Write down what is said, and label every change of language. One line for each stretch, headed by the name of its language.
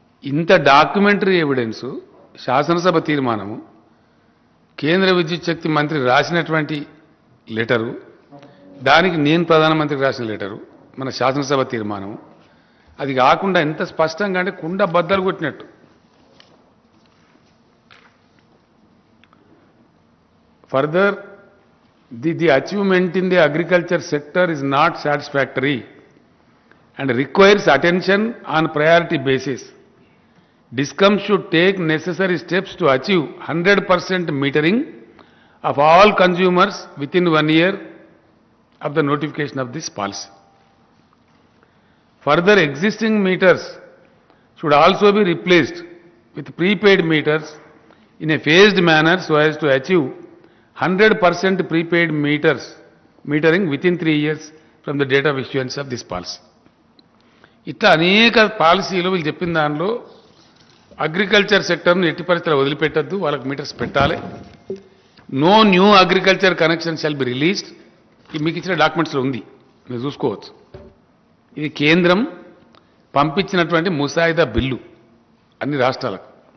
Telugu: ఇంత documentary evidence, శాసనసభ తీర్మానము, కేంద్ర విద్యుత్ శక్తి మంత్రి రాసినటువంటి లెటరు, దానికి నేను ప్రధానమంత్రికి రాసిన లెటరు, మన శాసనసభ తీర్మానం, అది కాకుండా ఎంత స్పష్టంగా అంటే కుండ బద్దలు కొట్టినట్టు.
English: Further, the achievement in the agriculture sector is not satisfactory and requires attention on priority basis. DISCOM should take necessary steps to achieve 100% metering of all consumers within 1 year of the notification of this policy. Further, existing meters should also be replaced with prepaid meters in a phased manner so as to achieve 100% prepaid metering within 3 years from the date of issuance of this policy.
Telugu: ఇట్లా అనేక పాలసీలు వీళ్ళు చెప్పిన దానిలో agriculture సెక్టర్ను ఎట్టి పరిస్థితుల్లో వదిలిపెట్టద్దు, వాళ్ళకి metres పెట్టాలి.
English: No new agriculture connection shall be released.
Telugu: మీకు ఇచ్చిన డాక్యుమెంట్స్లో ఉంది, మీరు చూసుకోవచ్చు. ఇది కేంద్రం పంపించినటువంటి ముసాయిదా బిల్లు అన్ని రాష్ట్రాలకు.